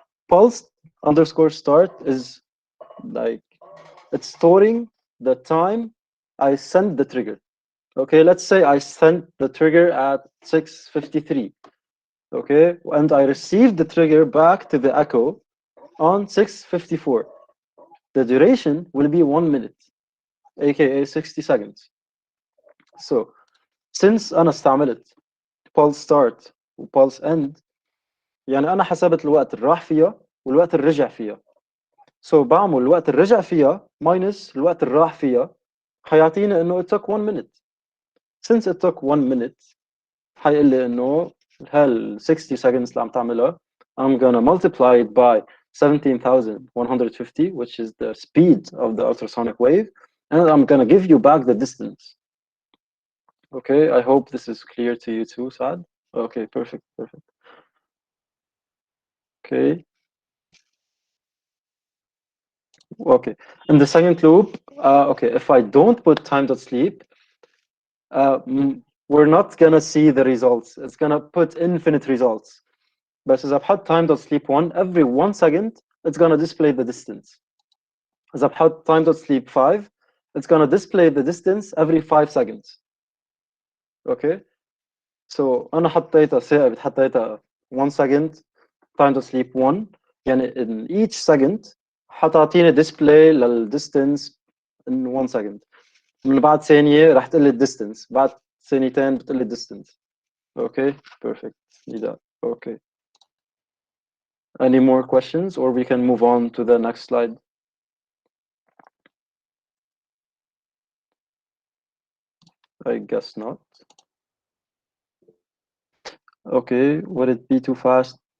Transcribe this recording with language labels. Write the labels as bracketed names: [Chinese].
[English] Pulse_start is like, it's storing the time I send the trigger. Okay, let's say I sent the trigger at 6:53. Okay, and I received the trigger back to the echo on 6:54. The duration will be 1 minute, aka 60 seconds. So since [Arabic] أنا استعملت pulse start و pulse end، يعني أنا حسبت الوقت اللي راح فيها والوقت اللي رجع فيها. So بعمل الوقت اللي رجع فيها minus الوقت اللي راح فيها، حيعطيني إنه [English] it took 1 minute. Since it took 1 minute [Arabic] حيقول لي إنه هال [English] 60 seconds [Arabic] اللي عم تعملها [English] I'm gonna multiply it by 17,150, which is the speed of the ultrasonic wave, and I'm gonna give you back the distance. Okay, I hope this is clear to you too, Saad. Okay, perfect. Okay. Okay, in the second loop, okay, if I don't put time.sleep, we're not gonna see the results. It's gonna put infinite results. But [Arabic] إذا بحط [English] time.sleep 1, every 1 second, it's gonna display the distance. [Arabic] إذا بحط [English] time.sleep 5, it's gonna display the distance every 5 seconds. Okay, so [Arabic] أنا حطيتها ثابت، حطيتها [English] 1 second time.sleep 1، [Arabic] يعني [English] in each second [Arabic] حتعطيني [English] display [Arabic] للديستنس [English] in 1 second. [Arabic] من بعد ثانية راح تقول لي الديستنس، بعد ثانيتين بتقول لي الديستنس. [English] Okay, perfect. Okay. Any more questions, or we can move on to the next slide? I guess not. Okay, would it be too fast?